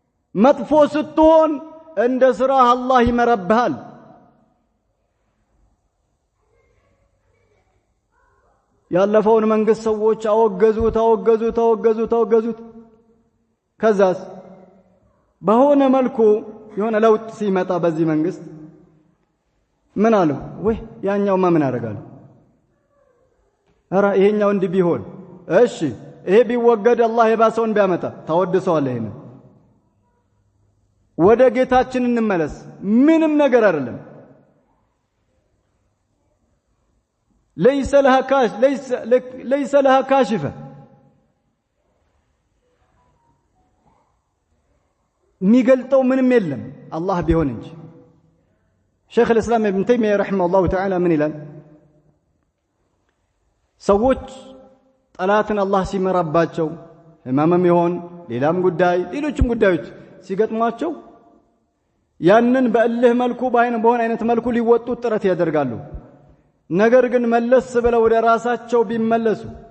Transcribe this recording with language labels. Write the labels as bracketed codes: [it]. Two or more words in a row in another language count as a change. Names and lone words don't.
[am] መጥፎ ስትሆን እንደ ስራህ አላህ ይመረብሃል። ያለፈውን መንግስት ሰዎች አወገዙት። ከዛስ በሆነ መልኩ የሆነ ለውጥ ሲመጣ በዚህ መንግስት ምን አሉ? ወይ ያኛውማ ምን ያደርጋል? ኧረ ይሄኛው እንዲህ ቢሆን እሺ፣ ይሄ ቢወገድ አላህ የባሰውን ቢያመጣ ታወድሰዋል። ይሄን ወደ ጌታችን እንመለስ። ምንም ነገር አይደለም። [ar] ليس لها كاشفة [am] የሚገልጠው ምንም የለም አላህ ቢሆን እንጂ። ሼኽ [ar] الإسلام ابن تيمية رحمه الله تعالى [am] ምን ይላል? ሰዎች ጠላትን አላህ ሲመራባቸው ህመምም ይሆን ሌላም ጉዳይ ሌሎችም ጉዳዮች ሲገጥሟቸው ያንን በእልህ መልኩ በሆነ አይነት መልኩ ሊወጡት ጥረት ያደርጋሉ። ነገር ግን መለስ ብለው ወደ ራሳቸው ቢመለሱ